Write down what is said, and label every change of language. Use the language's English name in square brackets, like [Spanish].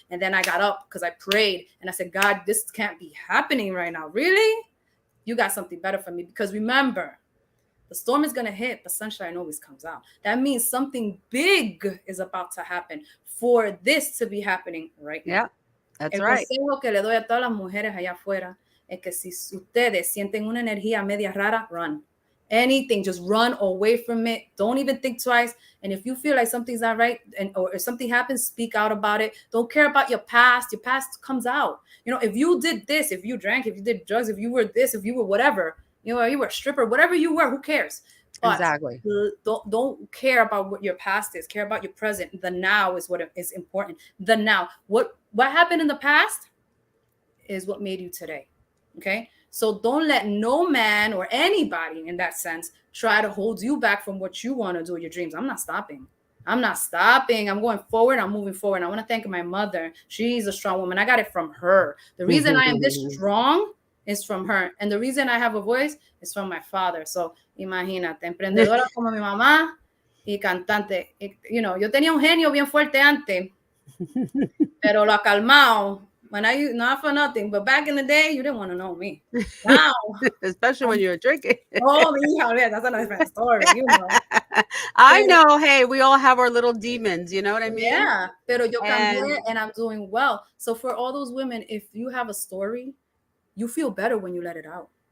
[English] And then I got up because I prayed and I said, God, this can't be happening right now. Really? You got something better for me, because remember, the storm is going to hit, but sunshine always comes out. That means something big is about to happen for this to be happening right now. Yeah. That's right. [Spanish] El consejo que le doy a todas las mujeres allá afuera es que si ustedes sienten una energía media rara, run. [English] Anything, just run away from it. Don't even think twice. And if you feel like something's not right, or if something happens, speak out about it. Don't care about your past. Your past comes out. If you did this, if you drank, if you did drugs, if you were this, if you were whatever, you were a stripper, whatever you were, who cares? But exactly. Don't care about what your past is. Care about your present. The now is what is important. The now. What happened in the past is what made you today. Okay? So don't let no man or anybody in that sense try to hold you back from what you want to do with your dreams. I'm not stopping. I'm going forward. I'm moving forward. I want to thank my mother. She's a strong woman. I got it from her. The reason I am this strong is from her. And the reason I have a voice is from my father. So [Spanish] imagínate, emprendedora como mi mamá, y cantante. [English] You know, [Spanish] yo tenía un genio bien fuerte antes, pero lo ha calmado. [English] When not for nothing, but back in the day, you didn't want to know me. Now, Especially when you're drinking. oh, mija, yeah, that's a different story, you know. I [Spanish] Pero- [English] know. Hey, we all have our little demons. You know what I mean? [Spanish] Yeah, pero yo cambié [English] And- and I'm doing well. So for all those women, if you have a story, you feel better when you let it out.